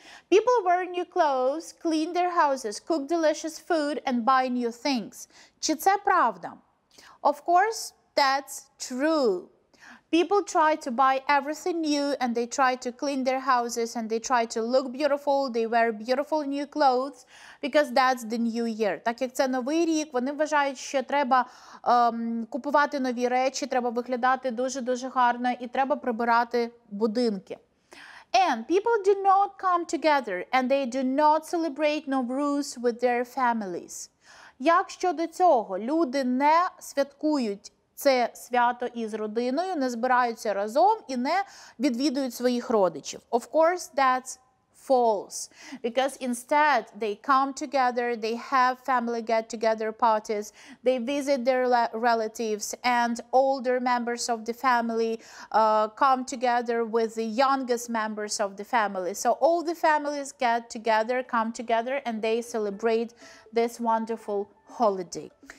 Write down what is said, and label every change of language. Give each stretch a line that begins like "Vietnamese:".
English: People wear new clothes, clean their houses, cook delicious food and buy new things.
Ukrainian: Чи це правда?
English: Of course, that's true. People try to buy everything new and they try to clean their houses and they try to look beautiful, they wear beautiful new clothes because that's the new year.
Ukrainian: Так як це новий рік, вони вважають, що треба купувати нові речі, треба виглядати дуже-дуже гарно і треба прибирати будинки.
English: And people do not come together and they do not celebrate Nowruz with their families.
Ukrainian: Як щодо цього, люди не святкують це свято із родиною, не збираються разом і не відвідують своїх родичів.
English: Of course, that's false. Because instead, they come together, they have family get-together parties, they visit their relatives, and older members of the family come together with the youngest members of the family. So all the families get together, come together, and they celebrate this wonderful holiday.